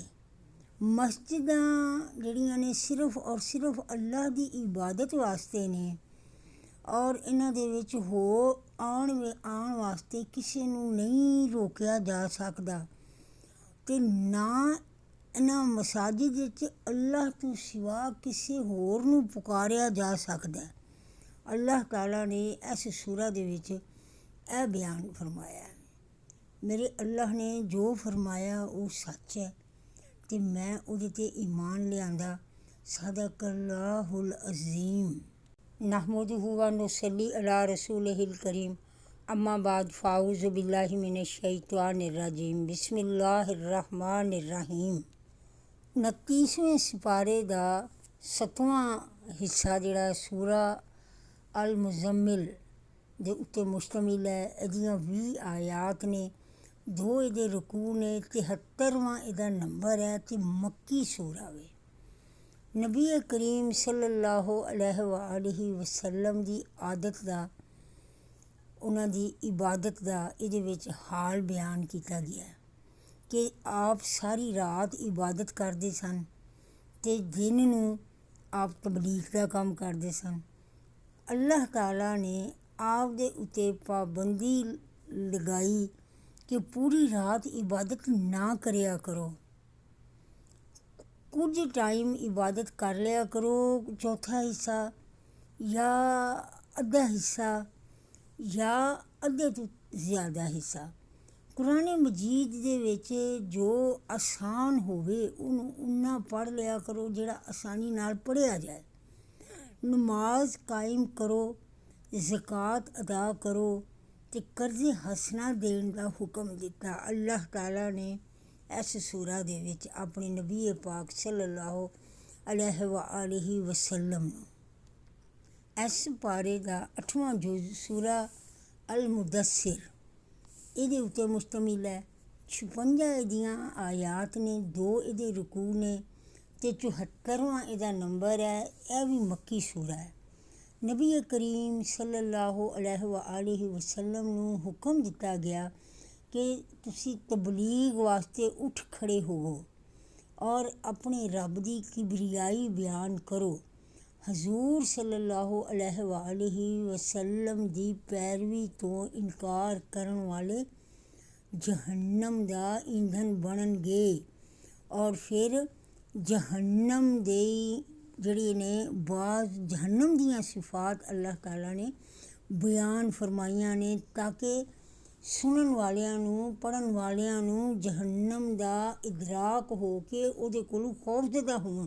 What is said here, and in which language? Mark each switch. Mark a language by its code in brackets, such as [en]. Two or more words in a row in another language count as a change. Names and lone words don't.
[pa] ਮਸਜਿਦਾਂ ਜਿਹੜੀਆਂ ਨੇ ਸਿਰਫ਼ ਔਰ ਸਿਰਫ਼ ਅੱਲਾਹ ਦੀ ਇਬਾਦਤ ਵਾਸਤੇ ਨੇ ਔਰ ਇਨ੍ਹਾਂ ਦੇ ਵਿਚ ਆਉਣ ਵਾਸਤੇ ਕਿਸੀ ਨੂੰ ਨਹੀਂ ਰੋਕਿਆ ਜਾ ਸਕਦਾ ਤੇ ਨਾ ਇਨ੍ਹਾਂ ਮਸਾਜਿਦ ਵਿਚ ਅੱਲਾਹ ਤੋ ਸਿਵਾ ਕਿਸੀ ਹੋਰ ਨੂੰ ਪੁਕਾਰਿਆ ਜਾ ਸਕਦਾ ਹੈ। ਅੱਲਾਹ ਤਾਲਾ ਨੇ ਇਸ ਸੂਰਾ ਦੇ ਵਿਚ ਯਹ ਬਯਾਨ ਫ਼ਰਮਾਇਆ ਹੈ, ਮੇਰੇ ਅੱਲਾਹ ਨੇ ਜੋ ਫ਼ਰਮਾਇਆ ਵੋ ਸੱਚ ਹੈ ਤੇ ਮੈਂ ਉਹਦੇ ਤੇ ਈਮਾਨ ਲਿਆਂਦਾ। [ar] صدق الله العظيم. نحمده ونصلي على رسوله الكريم. أما بعد فأعوذ بالله من الشيطان الرجيم. بسم الله الرحمن الرحيم. [pa] 29ਵੇਂ ਸਿਪਾਰੇ ਕਾ 7ਵਾਂ ਹਿੱਸਾ ਜਿਹੜਾ ਸੂਰਾ ਅਲ ਮੁਜ਼ੱਮਿਲ ਦੇ ਉੱਤੇ ਮੁਸ਼ਤਮਿਲ ਹੈ। ਇਹਦੀਆਂ 20 ਆਯਾਤ ਨੇ, 2 ਇਹਦੇ ਰੁਕੂ ਨੇ, 73ਵਾਂ ਇਹਦਾ ਨੰਬਰ ਹੈ ਤੇ ਮੱਕੀ ਸੂਰਾ ਵੇ। ਨਬੀ ਕਰੀਮ [ar] صلى الله عليه وسلم [pa] ਦੀ ਆਦਤ ਦਾ, ਉਨ੍ਹਾਂ ਦੀ ਇਬਾਦਤ ਦਾ ਇਹਦੇ ਵਿਚ ਹਾਲ ਬਯਾਨ ਕੀਤਾ ਗਿਆ ਹੈ ਕਿ ਆਪ ਸਾਰੀ ਰਾਤ ਇਬਾਦਤ ਕਰਤੇ ਸਨ ਤੇ ਦਿਨ ਨੂੰ ਆਪ ਤਬਲੀਗ਼ ਕਾ ਕਾਮ ਕਰਤੇ ਸਨ। ਅੱਲਾਹ ਤਾਲਾ ਨੇ ਆਪ ਦੇ ਉੱਤੇ ਪਾਬੰਦੀ ਲਗਾਈ ਕਿ ਪੂਰੀ ਰਾਤ ਇਬਾਦਤ ਨਾ ਕਰਿਆ ਕਰੋ, ਕੁਛ ਟਾਇਮ ਇਬਾਦਤ ਕਰ ਲਿਆ ਕਰੋ, ਚੌਥਾ ਹਿੱਸਾ ਯਾ ਅੱਧਾ ਹਿੱਸਾ ਯਾ ਅੱਧੇ ਤੋ ਜ਼ਿਆਦਾ ਹਿੱਸਾ। ਕੁਰਾਨ ਮਜੀਦ ਦੇ ਵਿਚ ਜੋ ਆਸਾਨ ਹੋਵੇ ਉੱਨਾ ਪੜ੍ਹ ਲਿਆ ਕਰੋ ਜਿਹੜਾ ਆਸਾਨੀ ਨਾਲ ਪੜ੍ਹਿਆ ਜਾਏ। ਨਮਾਜ਼ ਕਾਇਮ ਕਰੋ, ਜ਼ਕਾਤ ਅਦਾ ਕਰੋ ਤੇ ਕਰਜ਼ੇ ਹਸਨਾ ਦੇਣ ਦਾ ਹੁਕਮ ਦਿੱਤਾ। ਅੱਲਾਹ ਤਾਲਾ ਨੇ ਇਸ ਸੂਰਾ ਦੇ ਵਿਚ ਅਪਨੇ ਨਬੀ ਪਾਕ [ar] صلى الله عليه وسلم [pa] ਨੂੰ ਇਸ ਪਾਰੇ ਦਾ 8ਵਾਂ ਜੁਜ਼ ਸੂਰਾ ਅਲ ਮੁਦੱਸਿਰ ਇਹਦੇ ਉੱਤੇ ਮੁਸ਼ਤਮਿਲ ਹੈ। 56 ਇਹਦੀਆਂ ਆਯਾਤ ਨੇ, 2 ਇਹਦੇ ਰੁਕੂ ਨੇ ਤੇ 74ਵਾਂ ਇਹਦਾ ਨੰਬਰ ਹੈ। [ur] یہ بھی مکی سورہ ہے. [pa] ਨਬੀ ਕਰੀਮ [ar] صلى الله عليه وسلم [pa] ਨੂੰ ਹੁਕਮ ਦਿੱਤਾ ਗਿਆ ਕਿ ਤੁਸੀ ਤਬਲੀਗ਼ ਵਾਸਤੇ ਉਠ ਖੜੇ ਹੋਵੋ ਔਰ ਅਪਨੇ ਰੱਬ ਦੀ ਕਿਬਰਿਆਈ ਬਯਾਨ ਕਰੋ। ਹਜ਼ੂਰ [ar] صلى الله عليه وسلم [pa] ਦੀ ਪੈਰਵੀ ਤੋ ਇਨਕਾਰ ਕਰਨ ਵਾਲੇ ਜਹੰਨਮ ਦਾ ਈਂਧਨ ਬਣਨਗੇ ਔਰ ਫਿਰ ਜਹੰਨਮ ਦੇ ਜਿਹੜੇ ਨੇ ਬਾਜ਼ ਜਹੰਨਮ ਦੀਆਂ ਸਿਫ਼ਾਤ ਅੱਲਾਹ ਤਾਲਾ ਨੇ ਬਯਾਨ ਫ਼ਰਮਾਈਆਂ ਨੇ ਤਾਕਿ ਸੁਣਨ ਵਾਲੀਆਂ ਨੂੰ, ਪੜ੍ਹਨ ਵਾਲੀਆਂ ਨੂੰ ਜਹੰਨਮ ਦਾ ਇਦਰਾਕ ਹੋ ਕੇ ਉਹਦੇ ਕੋਲੋਂ ਖ਼ੌਫ਼ਜ਼ਦਾ ਹੋਣ।